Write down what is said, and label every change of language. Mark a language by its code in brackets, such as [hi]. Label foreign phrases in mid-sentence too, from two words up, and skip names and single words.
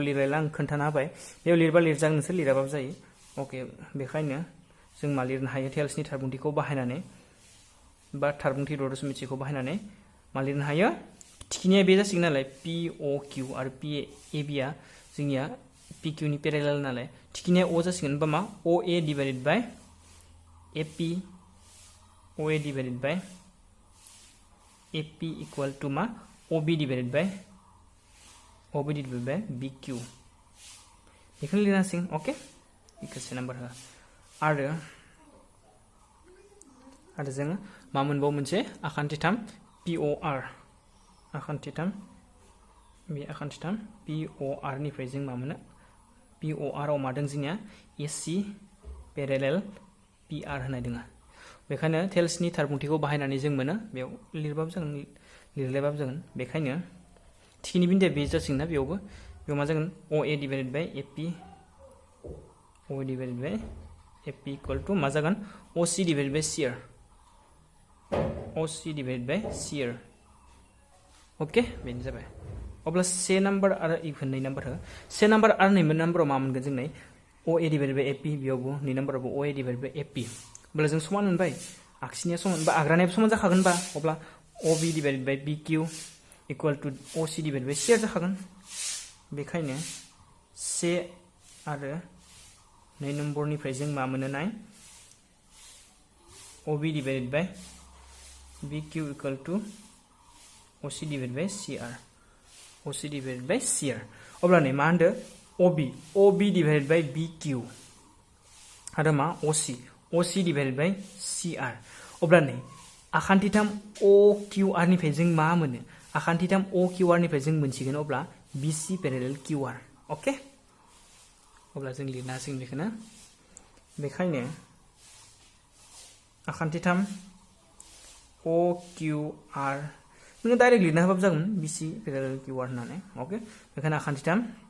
[brx] लिरलायला आं खोन्थाना होबाय बेयाव लिरबा लिरजागोन नोंसोर लिराबाबो जायो ओके बेखायनो जों मा लिरनो हायो टेल्सनि थारबुंथिखौ बाहायनानै बा थारबुंथि 2.1 खौ बाहायनानै मा लिरनो हायो थिखिनिया बे जासिगोन नालाय POQ आरो AB आ जोंनिया PQ नि पेरेलेल नालाय थिखिनिया O जासिगोन बा मा OA [en] divided by [brx] AP [en] equal to [brx] मा OB [en] divided by [brx] BQ बेखौनो लिरनो हासिगोन ओके [en] equation number [brx] हो आरो जों मा मोनबाव मोनसे आखान्थि 3 POR आखान्थि 3 POR निफ्राय जों मा मोनो POR आव मा दं जोंनिया AC पेरेलेल PR होनाय दङ बेखायनो टेल्सनि थारबुंथिखौ बाहायनानै जों मोनो बेयाव लिरबाबो जागोन लिरलायबाबो जागोन बेखायनो थिखिनि बिन्दोआ बे जासिगोन ना बेयाव मा जागोन OA [en] divided by [brx] AP [en] equal to [brx] मा जागोन OC [en] divided by [brx] CR ओके बेनो जाबाय अब्ला से नम्बर आरो इभेन 2 नम्बर हो से नम्बर आरो 2 नम्बराव मा मोनगोन जों नै OA [en] divided by [brx] AP बेयावबो 2 नम्बरावबो OA [en] divided by [brx] AP अब्ला जों समान मोनबाय आगसिनिया समान बा आग्रानियाबो समान जाखागोन बा अब्ला OB [en] divided by [brx] BQ [en] equal to [brx] OC [en] divided by [brx] CR जाखागोन बेखायनो से आरो 2 नम्बरनिफ्राय जों मा मोनो नाय OB [en] divided by [brx] BQ [en] equal to [brx] OC [en] divided by [brx] CR अब्ला नै मा होनदो OB डिवाइडेड बाय BQ आरो मा OC [en] divided by [brx] CR अब्ला नै आखान्थि 3 OQR निफ्राय जों मा मोनो आखान्थि 3 OQR निफ्राय जों मोनसिगोन अब्ला BC पेरेलेल QR ओके अब्ला जों लिरनो हासिगोन बेखौनो बेखायनो आखान्थि 3 OQR नों डाइरेक्ट लिरना होबाबो जागोन BC पेरेलेल QR होननानै ओके बेखायनो आखान्थि 3